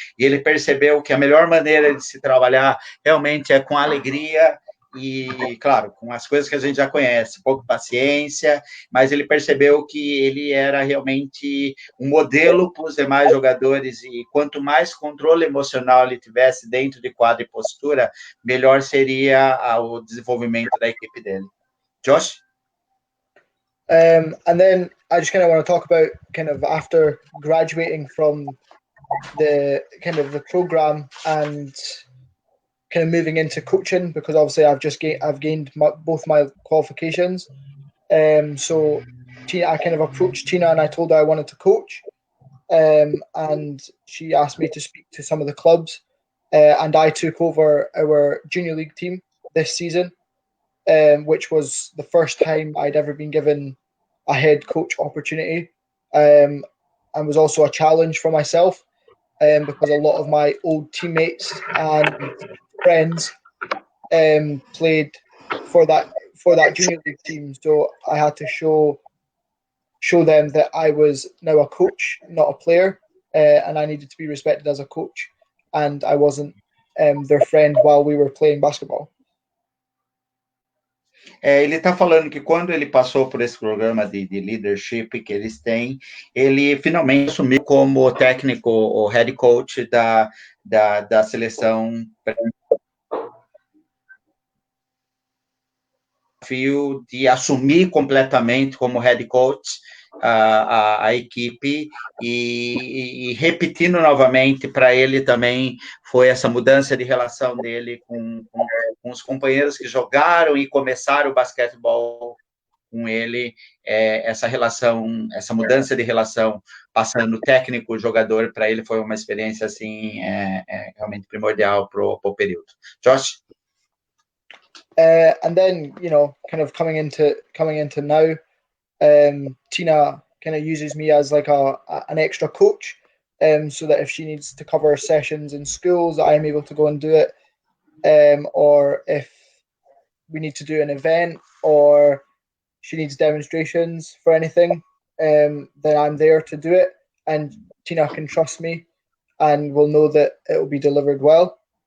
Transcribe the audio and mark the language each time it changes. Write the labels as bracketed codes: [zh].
[pt] E ele percebeu que a melhor maneira de se trabalhar realmente é com alegria, e, claro, com as coisas que a gente já conhece, pouco paciência, mas ele percebeu que ele era realmente um modelo para os demais jogadores, e quanto mais controle emocional ele tivesse dentro de quadra e postura, melhor seria o desenvolvimento da equipe dele. [en] Josh? And then I just kind of want to talk about kind of after graduating from the kind of the program and kind of moving into coaching, because obviously I've gained both my qualifications. So Tina, I kind of approached Tina and I told her I wanted to coach, and she asked me to speak to some of the clubs, and I took over our junior league team this season, which was the first time I'd ever been given a head coach opportunity, and was also a challenge for myself, because a lot of my old teammates and friends played for that junior league team, so I had to show them that I was now a coach, not a player, and I needed to be respected as a coach, and I wasn't their friend while we were playing basketball. [pt] Ele está falando que quando ele passou por esse programa de leadership que eles têm, ele finalmente assumiu como técnico ou head coach da seleção, de assumir completamente como head coach a equipe, e repetindo novamente, para ele também foi essa mudança de relação dele com os companheiros que jogaram e começaram o basquetebol com ele, essa relação, essa mudança de relação, passando técnico-jogador, para ele foi uma experiência assim, realmente primordial para o período. [en] Josh? And then, kind of coming into now, Tina kind of uses me as like an extra coach, so that if she needs to cover sessions in schools, I'm able to go and do it, or if we need to do an event or she needs demonstrations for anything, then I'm there to do it, and Tina can trust me and will know that it will be delivered well.